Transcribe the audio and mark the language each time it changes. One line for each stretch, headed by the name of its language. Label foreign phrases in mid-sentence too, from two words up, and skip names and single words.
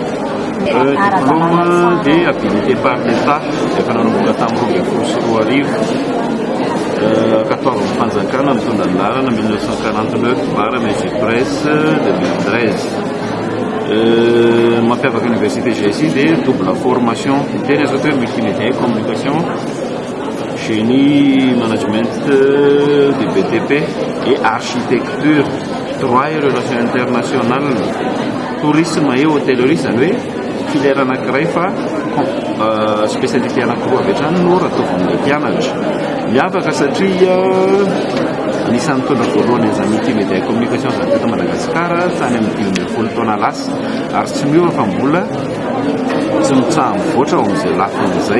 Malagasy: Diplôme dia
French: habilité par l'état
Malagasy: efa nanomboka tamin'ny 14 fanjakana mitondra ny lalana 1949 bara Mesi Presse 2013. Mampiavaka université GSI dia
French: double formation
Malagasy: teny azo atao hoe
French: multimédia et communication, génie management du BTP et architecture, droit et relations internationales, tourisme et hôtellerie
Malagasy: zany hoe filière anankiray fa spécialité anankiroa avy hatrany no rataovan'ilay mpianatra. Miavaka satria anisan'ny taona voalohany an'izany
French: multimédia et communication
Malagasy: zany teto Madagasikara tany amin'ny 2010 taona lasa ary tsy miova fa mbola tsy mitsaha mivoatra ao amin'izay lafin'izay.